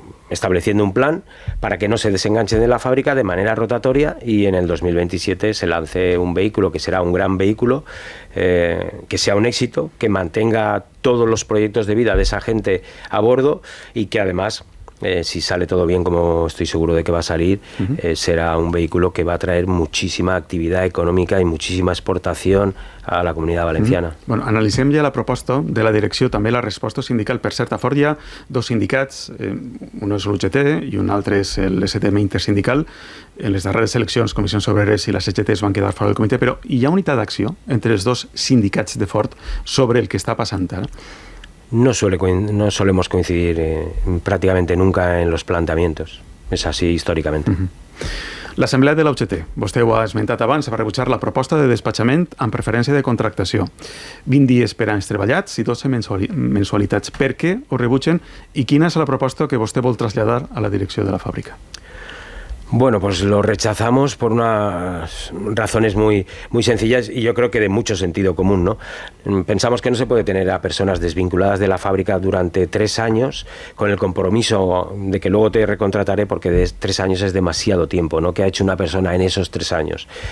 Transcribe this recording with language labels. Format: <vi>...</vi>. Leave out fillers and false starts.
<es>estableciendo un plan para que no se desenganchen de la fábrica de manera rotatoria y en el 2027 se lance un vehículo que será un gran vehículo, que sea un éxito, que mantenga todos los proyectos de vida de esa gente a bordo y que además, si sale todo bien, como estoy seguro de que va a salir, será un vehículo que va a traer muchísima actividad</es> <ca>econòmica i</ca> <es>muchísima exportación a la comunitat valenciana.</es> <ca>Bueno, analitzem ja la proposta de la direcció, també la resposta sindical. Per cert, a Ford hi ha 2 sindicats, un és l'UGT i un altre és l'STM intersindical. En les darreres eleccions, Comissions Obreres i la CGT es van quedar fora del comitè, però hi ha unitat d'acció entre els 2 sindicats de Ford sobre el que està passant ara?</ca> <es>No solemos coincidir prácticamente nunca en los planteamientos. Es así històricament.</es> <ca>L'Assemblea de la UGT, vostè ho ha esmentat abans, va rebutjar la proposta de despatxament amb preferència de contractació. 20 dies per anys treballats i 12 mensualitats. Per què ho rebutgen i quina és la proposta que vostè vol traslladar a la direcció de la fàbrica?</ca> <es>Bueno, pues lo rechazamos por unas razones muy sencillas y yo creo que de mucho sentido común, ¿no? Pensamos que no se puede tener a personas desvinculadas de la fábrica durante 3 años con el compromiso de que luego te recontrataré, porque de 3 años es demasiado tiempo, ¿no? ¿Qué ha hecho una persona en esos 3 años?</es>